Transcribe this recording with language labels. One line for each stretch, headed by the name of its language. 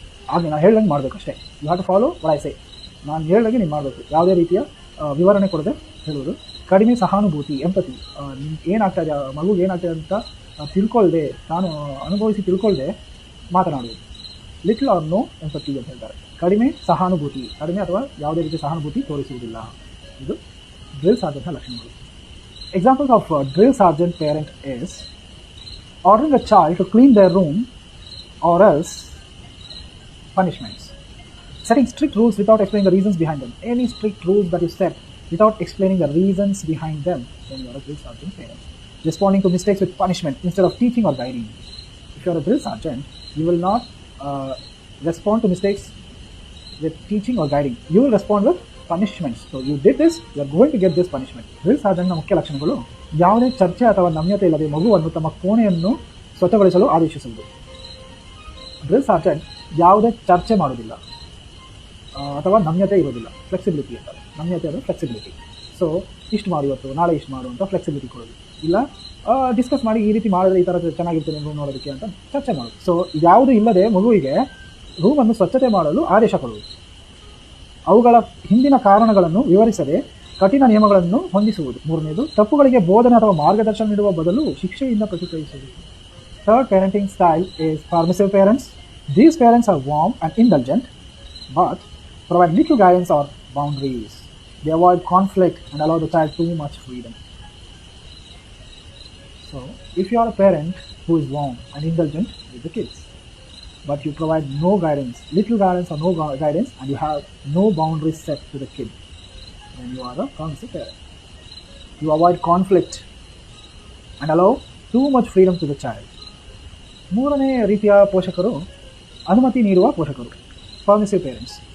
Kannada: ನಾನು ಹೇಳ್ದಂಗೆ ಮಾಡಬೇಕಷ್ಟೇ,
English: you have to follow what I say,
Kannada: ನಾನು ಹೇಳ್ದಂಗೆ ನೀವು ಮಾಡಬೇಕು, ಯಾವುದೇ ರೀತಿಯ ವಿವರಣೆ ಕೊಡದೆ ಹೇಳುವುದು. ಕಡಿಮೆ ಸಹಾನುಭೂತಿ, ಎಂಪತಿ, ಏನಾಗ್ತಾ ಇದೆ, ಮಗುಗೆ ಏನಾಗ್ತದೆ ಅಂತ ತಿಳ್ಕೊಳ್ದೆ, ತಾನು ಅನುಭವಿಸಿ ತಿಳ್ಕೊಳ್ದೆ ಮಾತನಾಡುವುದು.
English: little or no empathy
Kannada: ಅಂತ ಹೇಳ್ತಾರೆ. ಕಡಿಮೆ ಸಹಾನುಭೂತಿ, ಕಡಿಮೆ ಅಥವಾ ಯಾವುದೇ ರೀತಿಯ ಸಹಾನುಭೂತಿ ತೋರಿಸುವುದಿಲ್ಲ. ಇದು ಡ್ರಿಲ್ ಸಾರ್ಜೆಂಟ್ನ ಲಕ್ಷಣಗಳು.
English: Examples of drill sergeant parent is ordering a child to clean their room or else punishments. Setting strict rules without explaining the reasons behind them. Any strict rules that you set without explaining the reasons behind them, then you are a drill sergeant parent. Responding to mistakes with punishment instead of teaching or guiding. If you are a drill sergeant, you will not respond to mistakes with teaching or guiding. You will respond with punishments. So you did this, you are going to get this punishment.
Kannada: Drill sergeant ನ ಮುಖ್ಯ ಲಕ್ಷಣಗಳು: ಯಾವುದೇ ಚರ್ಚೆ ಅಥವಾ ನಮ್ಯತೆ ಇಲ್ಲದೆ ಮಗುವನ್ನು ತಮ್ಮ ಕೋಣೆಯನ್ನು ಸ್ವಚ್ಛಗೊಳಿಸಲು ಆದೇಶಿಸುವುದು. ಡ್ರಿಲ್ ಸಾರ್ಜೆಂಟ್ ಯಾವುದೇ ಚರ್ಚೆ ಮಾಡೋದಿಲ್ಲ ಅಥವಾ ನಮ್ಯತೆ ಇರೋದಿಲ್ಲ. ಫ್ಲೆಕ್ಸಿಬಿಲಿಟಿ ಅಂತಾರೆ. ನಮ್ಯತೆ ಅಂದರೆ ಫ್ಲೆಕ್ಸಿಬಿಲಿಟಿ. ಸೊ ಇಷ್ಟು ಮಾಡು ಇವತ್ತು, ನಾಳೆ ಇಷ್ಟು ಮಾಡು ಅಂತ ಫ್ಲೆಕ್ಸಿಬಿಲಿಟಿ ಕೊಡೋದು. ಇಲ್ಲ ಡಿಸ್ಕಸ್ ಮಾಡಿ ಈ ರೀತಿ ಮಾಡಿದ್ರೆ ಈ ಥರ ಚೆನ್ನಾಗಿರ್ತದೆ ರೂಮ್ ನೋಡೋದಕ್ಕೆ ಅಂತ ಚರ್ಚೆ ಮಾಡೋದು. ಸೊ ಯಾವುದು ಇಲ್ಲದೆ ಮಗುವಿಗೆ ರೂಮನ್ನು ಸ್ವಚ್ಛತೆ ಮಾಡಲು ಆದೇಶ ಕೊಡುವುದು. ಅವುಗಳ ಹಿಂದಿನ ಕಾರಣಗಳನ್ನು ವಿವರಿಸದೆ ಕಠಿಣ ನಿಯಮಗಳನ್ನು ಹೊಂದಿಸುವುದು. ಮೂರನೇದು, ತಪ್ಪುಗಳಿಗೆ ಬೋಧನೆ ಅಥವಾ ಮಾರ್ಗದರ್ಶನ ನೀಡುವ ಬದಲು ಶಿಕ್ಷೆಯಿಂದ ಪ್ರತಿಕ್ರಿಯಿಸುವುದು.
English: Third parenting style is permissive parents. These parents are warm and indulgent but provide little guidance or boundaries. They avoid conflict and allow the child too much freedom. So if you are a parent who is warm and indulgent with the kids but you provide no guidance, little guidance or no guidance, and you have no boundaries set to the kid, then you are a permissive parent. You avoid conflict and allow too much freedom to the child.
Kannada: ಮೂರನೇ ರೀತಿಯ ಪೋಷಕರು ಅನುಮತಿ ನೀಡುವ ಪೋಷಕರು, ಪರ್ಮಿಸಿವ್ parents.